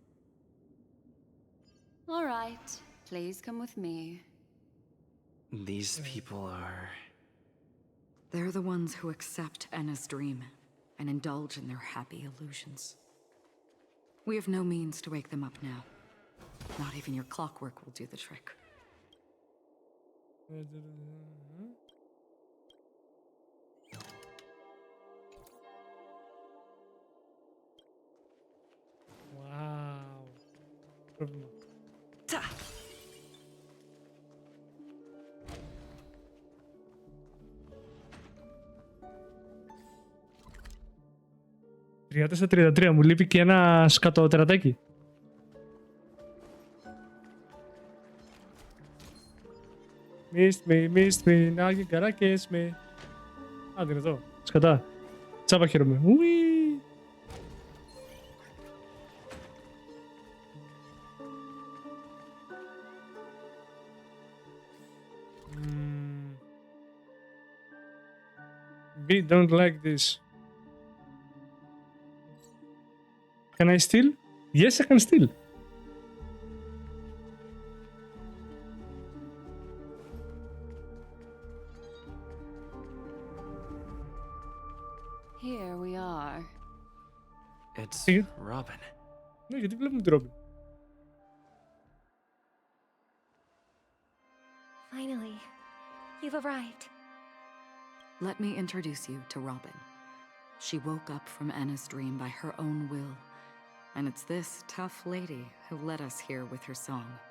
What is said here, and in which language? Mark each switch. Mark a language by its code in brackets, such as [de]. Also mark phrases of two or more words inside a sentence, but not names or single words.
[en] All right, please come with me. These people are... They're the ones who accept Enna's dream and indulge in their happy illusions. We have no means to wake them up now. Not even your clockwork will do the trick. Wow. [el] Πρόβλημα. Στα 33 μου λείπει και ένα σκατοτερατάκι. [en] Missed me, now you gotta kiss me. [el] Α, δεν είναι εδώ. Σκατά. Τσάπα χαίρομαι. Ουί. [en] We don't like this. Can I steal? Yes, I can steal. Here we are. It's Robin. [el] Ναι, γιατί βλέπουμε τη Robin. [en] Finally, you've arrived. Let me introduce you to Robin. She woke up from Anna's dream by her own will, and it's this tough lady who led us here with her song.